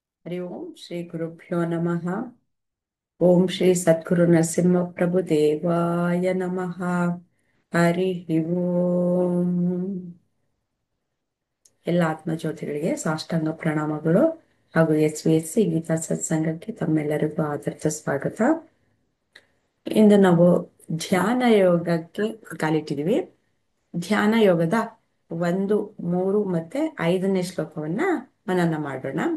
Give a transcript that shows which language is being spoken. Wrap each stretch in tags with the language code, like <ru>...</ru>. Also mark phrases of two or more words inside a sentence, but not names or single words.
<sa>ಹರಿ ಓಂ ಶ್ರೀ ಗುರುಭ್ಯೋ ನಮಃ. ಓಂ ಶ್ರೀ ಸದ್ಗುರು ನರಸಿಂಹ ಪ್ರಭು ದೇವಾಯ ನಮಃ. ಹರಿ ಓಂ.</sa> <kn>ಎಲ್ಲ ಆತ್ಮಜ್ಯೋತಿಗಳಿಗೆ ಸಾಷ್ಟಾಂಗ ಪ್ರಣಾಮಗಳು ಹಾಗೂ SVSC ಗೀತಾ ಸತ್ಸಂಗಕ್ಕೆ ತಮ್ಮೆಲ್ಲರಿಗೂ ಆದರದ ಸ್ವಾಗತ. ಇಂದು ನಾವು ಧ್ಯಾನ ಯೋಗಕ್ಕೆ ಕಾಲಿಟ್ಟಿದೀವಿ. ಧ್ಯಾನ ಯೋಗದ 1, 3 ಮತ್ತೆ 5ನೇ ಶ್ಲೋಕವನ್ನ ಮನನ ಮಾಡೋಣ.</kn>